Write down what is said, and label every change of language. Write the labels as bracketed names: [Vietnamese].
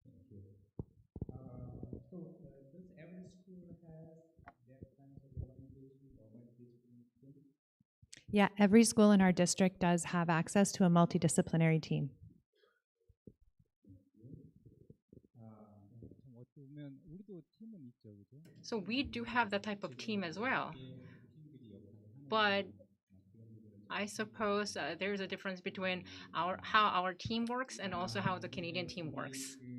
[English] Does every school has that kind of organization or multidisciplinary team? Yeah, every school in our district does have access to a multidisciplinary team. [Korean] 어쩌면 우리도 팀은 있죠, 그죠? [English] So we do have that type of team as well. But I suppose there's a difference between how our team works and also how the Canadian team works.